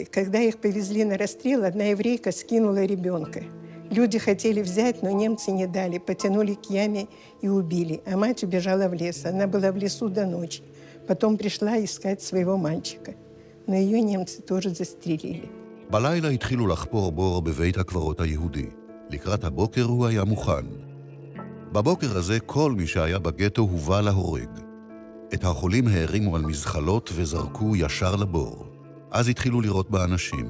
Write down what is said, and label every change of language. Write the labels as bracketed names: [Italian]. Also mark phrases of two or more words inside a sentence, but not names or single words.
[Russian] Когда их повезли на расстрел, одна еврейка скинула ребенка. Люди хотели взять, но немцы не дали, потянули к яме и убили. А мать убежала в лес. Она была в лесу до ночи. Потом пришла искать своего мальчика. Но ее немцы тоже застрелили. [Hebrew] בלילה התחילו לחפור בור בבית הקברות היהודי. לקראת הבוקר הוא היה מוכן. בבוקר הזה כל מי שהיה בגטו הובא להורג. את החולים הערימו על מזחלות וזרקו ישר לבור. אז התחילו לראות באנשים.